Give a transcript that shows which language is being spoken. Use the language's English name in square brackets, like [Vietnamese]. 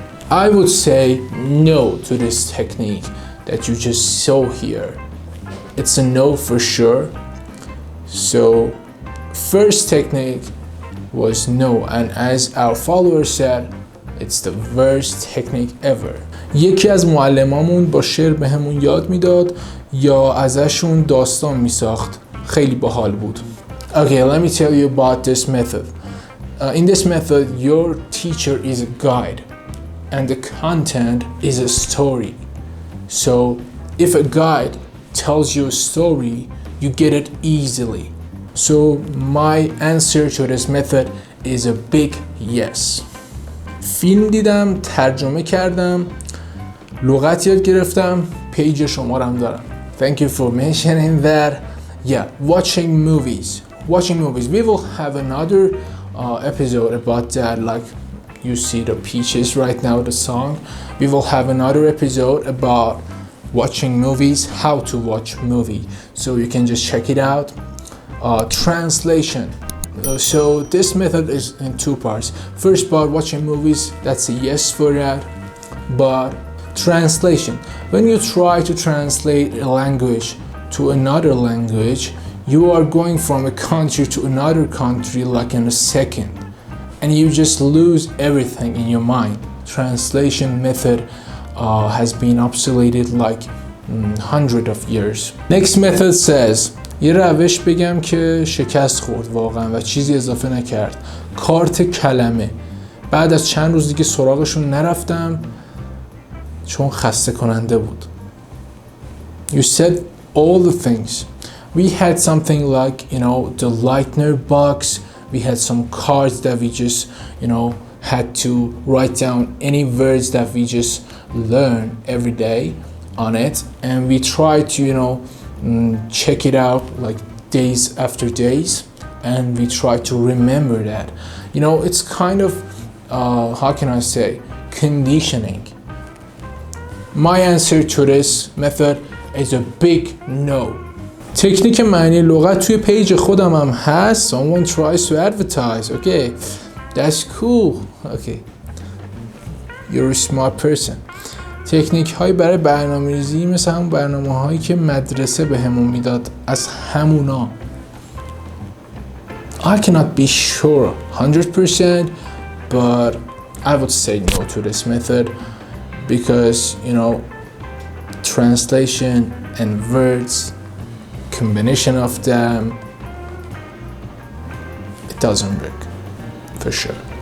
[English] I would say no to this technique that you just saw here. It's a no for sure. So first technique was no, and as our follower said, it's the worst technique ever. [Persian] یکی از معلمامون با شعر بهمون یاد میداد یا ازشون داستان میساخت. خیلی باحال بود. [English] Okay, let me tell you about this method. In this method, your teacher is a guide and the content is a story. So if a guide tells you a story, you get it easily. So my answer to this method is a big yes. [Persian] فیلم دیدم، ترجمه کردم، لغت یاد گرفتم، پیج شمارم دارم. [English] Thank you for mentioning that. Yeah, watching movies. We will have another episode about that, like you see the peaches right now, the song. We will have another episode about watching movies, how to watch movie, so you can just check it out. Translation. So this method is in 2 parts. First part, watching movies, that's a yes for that. But translation, when you try to translate a language to another language, you are going from a country to another country like in a second, and you just lose everything in your mind. Translation method has been obsoleted like hundreds of years. Next method says, [Persian] یه روش بگم که شکست خورد واقعا و چیزی اضافه نکرد. کارت کلمه. بعد از چند روز دیگه سراغشون نرفتم چون خسته کننده بود. [English] You said all the things. We had something like, the Lightner box. We had some cards that we just, had to write down any words that we just learn every day on it. And we tried to, check it out like days after days. And we tried to remember that. It's kind of, how can I say, conditioning. My answer to this method is a big no. [Persian] تکنیک معنی لغت توی پیج خودم هم هست. [English] Someone tries to advertise. Okay, that's cool. Okay, you're a smart person. [Persian] تکنیک هایی برای برنامه‌ریزی مثل همون برنامه هایی که مدرسه به همون میداد، از همونا. [English] I cannot be sure 100%, but I would say no to this method because, translation and words, combination of them, it doesn't work for sure.